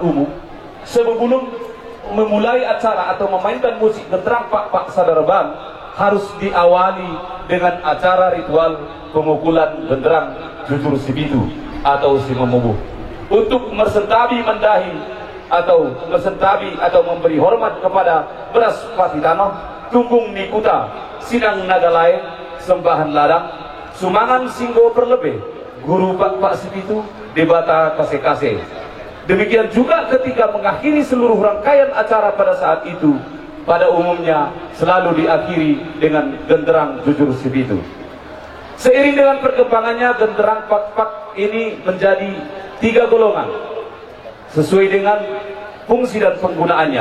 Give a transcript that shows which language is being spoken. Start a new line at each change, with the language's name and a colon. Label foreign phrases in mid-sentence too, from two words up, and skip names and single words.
Indonesian: umum, sebelum memulai acara atau memainkan musik genderang Pak-Pak Sadarban, harus diawali dengan acara ritual pemukulan genderang jujur sibitu atau si memubuh untuk mersentabi mendahi atau mersentabi atau memberi hormat kepada beras patitano, tunggung nikuta, sidang naga lain, sembahan ladang, sumangan singgo perlebih, guru Pak-Pak sibitu, debata kase-kase. Demikian juga ketika mengakhiri seluruh rangkaian acara pada saat itu, pada umumnya selalu diakhiri dengan genderang jujur sibitu. Seiring dengan perkembangannya, genderang Pak-Pak ini menjadi 3 golongan sesuai dengan fungsi dan penggunaannya.